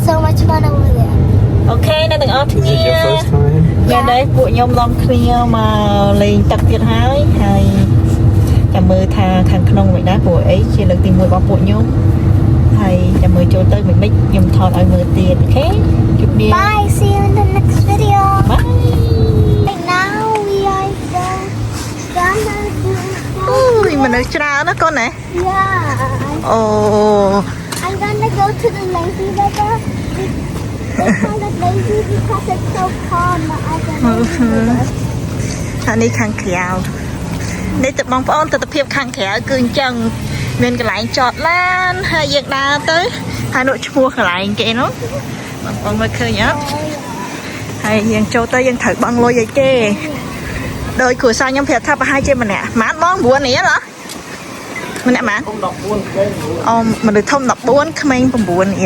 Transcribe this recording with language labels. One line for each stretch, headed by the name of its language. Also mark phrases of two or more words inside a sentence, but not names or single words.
English: much fun over there.
Khmer: Okay នៅទាំងអស់
English: Is
Khmer: គ្នា
English: it your first time?
Khmer: យ៉ាដែរពួកខ្ញុំឡំគ្នាមកលេងទឹកទៀតហើយចាំមើលថាខាងក្នុងមិនដែរព្រោះអីជាលើកទី1របស់ពួកខ្ញុំហើយចាំមើលចូលទៅមិនខ្ញុំថតឲ្យមើលទៀតអូខេជម្រាប
English: Bye. See you in the next video. Bye. Right now we are gonna do.
Khmer: អូយមនុស្សច្រើនណាកូនណា
English: Yeah. អូ I'm gonna go to the lazy river. They call it lazy because it's so calm. But
Khmer: អានេះខាងក្រៅនេះទៅបងប្អូនទស្សនភាពខាងក្រៅគឺអញ្ចឹងមានកន្លែងចតឡានហើយយើងដើរទៅហើយនោះឈ្មោះកន្លែងគេនោះបងប្អូនមើលឃើញអត់ហើយយើងចូលទៅយើងត្រូវបង់លុយឲ្យគេដោយគ្រួសារខ្ញុំប្រាប់ថាប្រហែលជាម្នាក់ម៉ានបង9នេះហ៎ម្នាក់ម៉ានអូមនុស្សធំ14ក្មេង9នេះ